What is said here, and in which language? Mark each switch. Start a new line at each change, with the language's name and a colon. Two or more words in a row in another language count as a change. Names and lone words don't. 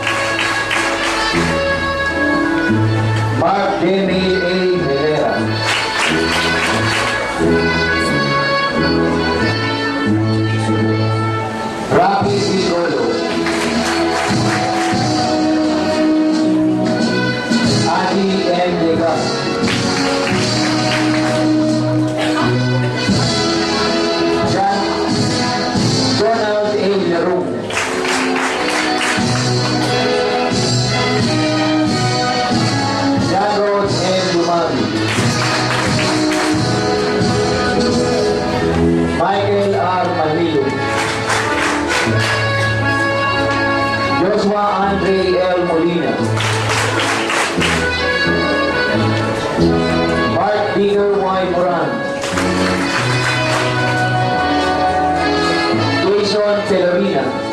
English: Mark Jamil A. Herrera. Rafi Sigolo. Adi M. Legas. Donald A. Leroux. John Rhodes M. Lumami. Michael R. Manilo. Joshua Andre L. Molina. Mark Digger Y. Moran. Jason Telerina.